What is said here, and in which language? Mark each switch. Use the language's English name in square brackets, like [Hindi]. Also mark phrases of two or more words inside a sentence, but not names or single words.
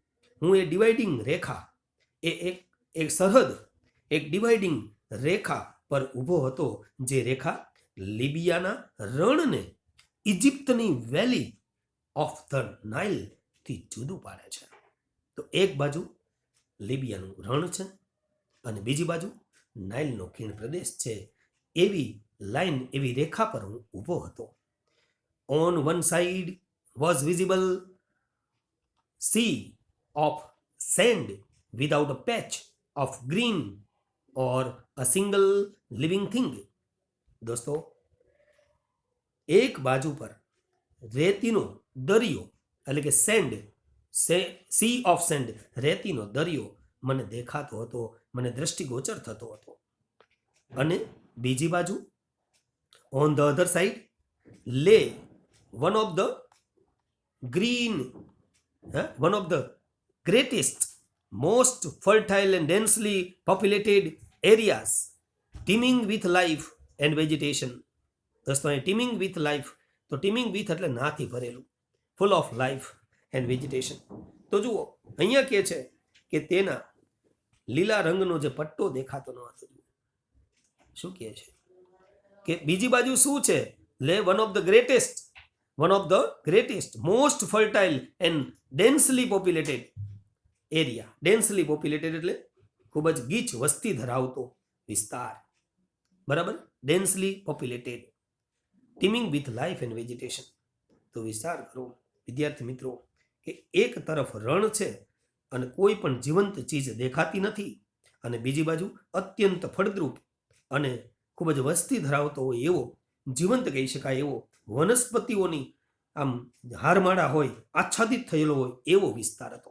[Gujarati] હું એ ડિવાઇડિંગ રેખા, એ એક એક સરહદ, એક ડિવાઇડિંગ રેખા પર ઊભો હતો, જે રેખા લિબિયાના રણને ઇજિપ્તની વેલી ઓફ ધ નાઇલથી જુદું પાડે છે. તો એક બાજુ લિબિયાનું રણ છે અને બીજી બાજુ નાઇલનો ખીણ પ્રદેશ છે. એવી લાઈન, એવી રેખા પર હું ઊભો હતો. [English] On one side was visible sea of sand without a patch of green or a single living thing. [Gujarati] દોસ્તો, એક બાજુ પર રેતીનો દરિયો, એટલે કે સેન્ડ, [English] sea of sand, [Gujarati] રેતીનો દરિયો મને દેખાતો હતો, મને દ્રષ્ટિગોચર થતો હતો. અને બીજી બાજુ [English] On the other side lay one of the green, one of the greatest, most fertile and densely populated areas, teeming with life and vegetation. [Gujarati] દોસ્તો, અહીં [English] teeming with life, [Gujarati] તો [English] teeming with [Gujarati] એટલે નાથી ભરેલું, [English] full of life and vegetation. [Gujarati] તો જુઓ, અહીંયા કહે છે કે તેના લીલા રંગનો જે પટ્ટો દેખાતો ન હતો. શું કહે છે કે બીજી બાજુ શું છે? [English] લે one of the greatest, most fertile and densely populated area. Densely populated [Gujarati] એટલે ખૂબ જ ગીચ વસ્તી ધરાવતો વિસ્તાર, બરાબર? [English] Densely populated, teeming with life and vegetation. [Gujarati] તો વિચાર કરો વિદ્યાર્થી મિત્રો કે એક તરફ રણ છે અને કોઈ પણ જીવંત ચીજ દેખાતી નથી, અને બીજી બાજુ અત્યંત ફળદ્રુપ અને ખૂબ જ વસ્તી ધરાવતો હોય એવો, જીવંત કહી શકાય એવો, વનસ્પતિઓની આમ હારમાળા હોય, આચ્છાદિત થયેલો હોય એવો વિસ્તાર હતો.